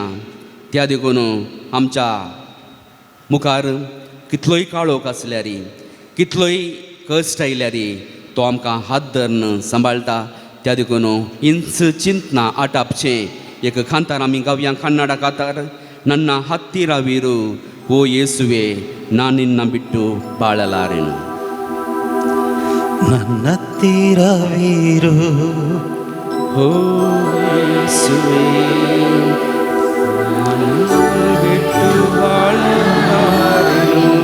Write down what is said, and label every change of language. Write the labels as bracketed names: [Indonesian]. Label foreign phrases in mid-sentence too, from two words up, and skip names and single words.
[Konkani] त्या देखून आमच्या मुखार कितलोय काळोख आसल्यार, कितलोय कश्ट आयल्यार तो आमकां हात धरून सांबाळटा. त्या देखून इंच चिंतना आटापचें एक खांतार आमी गावया. कन्नड कांतार. [Kannada] ನನ್ನ ಹತ್ತಿರವಿರು ಓ ಯೇಸುವೆ, ನಾನಿನ್ನ ಬಿಟ್ಟು ಬಾಳಲಾರೆನು. ನನ್ನ ಹತ್ತಿರವಿರು ಓ ಯೇಸುವೆ, ನಾನಿನ್ನ ಬಿಟ್ಟು ಬಾಳಲಾರೆನು.